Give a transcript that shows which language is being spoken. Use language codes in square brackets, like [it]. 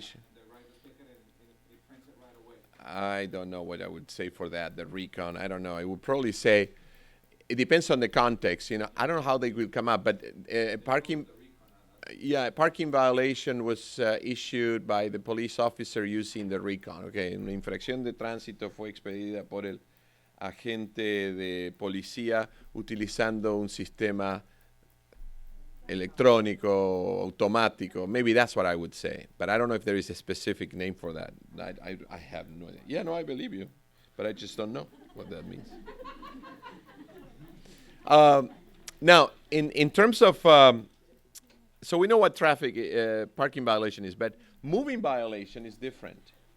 [en] They write the ticket and it prints it right away. I don't know what I would say for that. The recon, I don't know. I would probably say it depends on the context. I don't know how they will come up, but parking. Yeah, parking violation was issued by the police officer using the recon. [es] Okay, una infracción de tránsito fue expedida por el agente de policía utilizando un sistema electrónico, automático. [en] Maybe that's what I would say, but I don't know if there is a specific name for that. I have no idea. Yeah, no, I believe you, but I just don't know what that means. Now, in terms of so we know what parking violation is, but moving violation is different.